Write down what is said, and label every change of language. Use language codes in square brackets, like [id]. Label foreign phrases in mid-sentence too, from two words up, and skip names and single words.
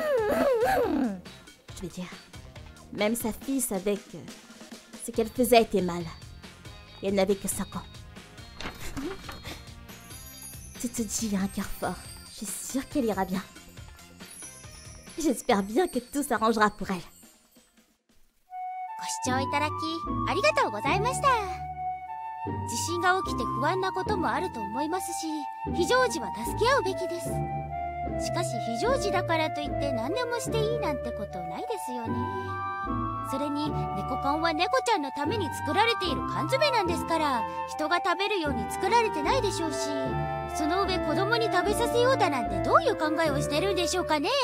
[fr] Je veux dire, même sa fille savait que ce qu'elle faisait était mal. Et elle n'avait que 5 ans. Tsutsuji a un cœur fort. Je suis sûre qu'elle ira bien. J'espère bien que tout s'arrangera pour elle. [ja] ご視聴いただきありがとうございました。地震が起きて不安なこともあると思いますし、非常時は助け合うべきです。しかし非常時だからといって何でもしていいなんてことないですよね。それに猫缶は猫ちゃんのために作られている缶詰なんですから、人が食べるように作られてないでしょうし、その上子供に食べさせようだなんてどういう考えをしてるんでしょうかね。